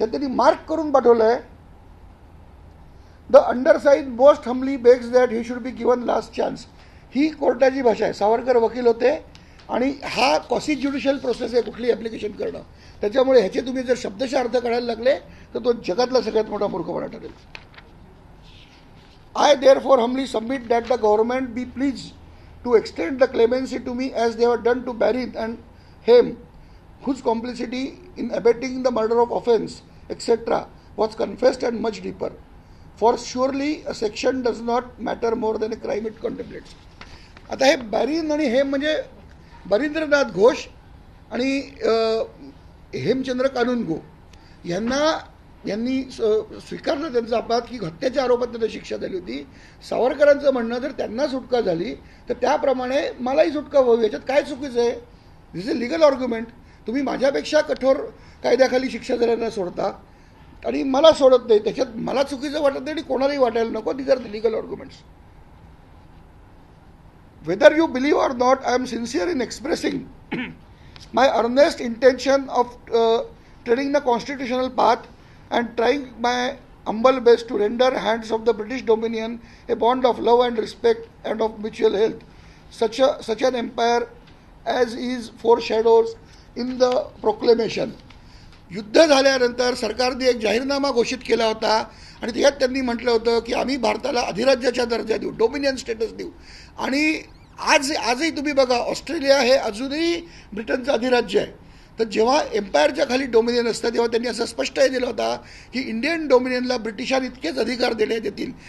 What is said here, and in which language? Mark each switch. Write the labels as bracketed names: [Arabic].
[Marathi] तर त्यांनी मार्क करून पाठवलं आहे, [English] The undersigned most humbly begs that he should be given last chance. [Marathi] ही कोर्टाची भाषा आहे. सावरकर वकील होते आणि हा क्वासी ज्युडिशियल प्रोसेस आहे कुठली ॲप्लिकेशन करणं. त्याच्यामुळे ह्याचे तुम्ही जर शब्दशः अर्थ काढायला लागले तर तो जगातला सगळ्यात मोठा मूर्खपणा ठरेल. [English] I therefore humbly submit that the government be please to extend the clemency to me as they have done to Barry and Hem, whose complicity in abetting the murder of offence, etc., was confessed and much deeper. For surely a section does not matter more than a crime it contemplates. [Marathi] आता हे Barré आणि हेम म्हणजे बरिंद्रनाथ घोष आणि हेमचंद्र कानूनगो यांना यांनी स्वीकारलं त्यांचा अपघात की हत्येच्या आरोपात त्यांना शिक्षा झाली होती. सावरकरांचं म्हणणं जर त्यांना सुटका झाली तर त्याप्रमाणे मलाही सुटका व्हावी. याच्यात काय चुकीचं आहे? [English] This is a legal argument. [Marathi] तुम्ही माझ्यापेक्षा कठोर कायद्याखाली शिक्षा झाल्यानं सोडता आणि मला सोडत नाही. त्याच्यात मला चुकीचं वाटत नाही आणि कोणालाही वाटायला नको. [English] These are the legal arguments. Whether you believe or not, I am sincere in expressing my earnest intention of treading the constitutional path and trying my humble best to render hands of the British Dominion a bond of love and respect and of mutual health. Such an empire as is foreshadows in the proclamation. [Marathi] युद्ध झाल्यानंतर सरकारने एक जाहीरनामा घोषित केला होता आणि त्यात त्यांनी म्हटलं होतं की आम्ही भारताला अधिराज्याचा दर्जा देऊ, डोमिनियन स्टेटस देऊ. आणि आजही तुम्ही बघा, ऑस्ट्रेलिया हे अजूनही ब्रिटनचं अधिराज्य आहे. तर जेव्हा एम्पायरच्या खाली डोमिनियन असतं तेव्हा त्यांनी असं स्पष्ट दिलं होता की इंडियन डोमिनियनला ब्रिटिशांनी इतकेच अधिकार देण्यात येतील.